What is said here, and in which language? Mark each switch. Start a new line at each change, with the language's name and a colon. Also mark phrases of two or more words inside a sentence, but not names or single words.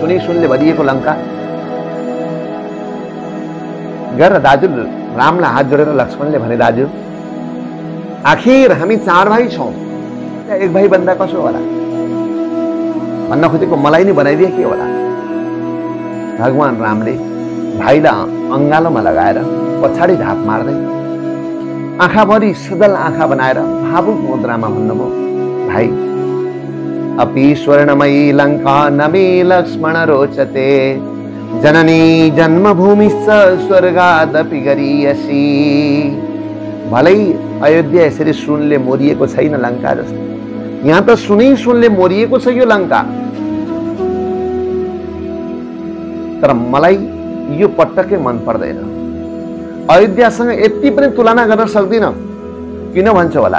Nepali: सुनले भरिएको लङ्का गरेर दाजु रामलाई हात जोडेर लक्ष्मणले भने, दाजु आखिर हामी 4 भाइ छौँ, एक भाइ भन्दा कसो होला भन्न खोजेको, मलाई नै बनाइदिए के होला। भगवान रामले भाइलाई अङ्गालोमा लगाएर पछाडि ढाप मार्दै आँखाभरि सदल आँखा बनाएर भावुक मुद्रामा भन्नुभयो, भाइ
Sanskrit: अपि स्वर्णमयी लङ्का न मे लक्ष्मण रोचते, जननी जन्मभूमिश्च स्वर्गादपि गरीयसी।
Nepali: भलै अयोध्या यसरी सुनले मोरिएको छैन लङ्का जस्तो, यहाँ त सुनले मोरिएको छ यो लङ्का। तर मलाई यो पटक्कै मन पर्दैन। अयोध्यासँग यति पनि तुलना गर्न सक्दिन। किन भन्छ होला?